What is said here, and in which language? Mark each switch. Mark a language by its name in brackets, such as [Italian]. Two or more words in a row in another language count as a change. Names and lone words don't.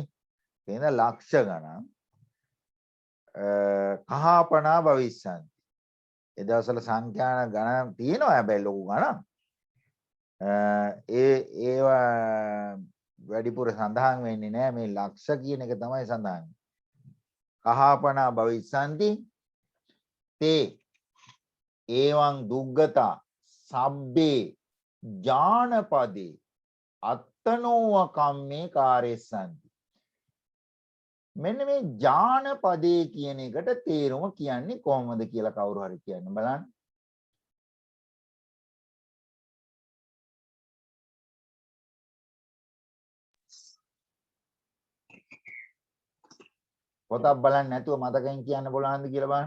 [Sinhala] එහෙනම් ලක්ෂ ගණන් [Pali] කහපනා භවිස්සන්ති. [Sinhala] ඒ දවස්වල සංඛ්‍යාන ගණන් තියෙනවා හැබැයි ලොකු ගණන්. ඒවා වැඩිපුර සඳහන් වෙන්නේ නැහැ. මේ ලක්ෂ කියන එක තමයි සඳහන්. [Pali] කහපනා භවිස්සන්ති තේ ඒවං දුග්ගතා සබ්බේ ඥානපදේ අත්තනෝව කම්මේ කාරෙස්සන්ති. [Sinhala] මෙන්න මේ ඥානපදේ කියන එකට තේරුම කියන්නේ කොහොමද කියලා කවුරු හරි කියන්න බලන්න. පොතක් බලන්න නැතුව මතකයෙන් කියන්න බලන්නද කියලා බලන්න.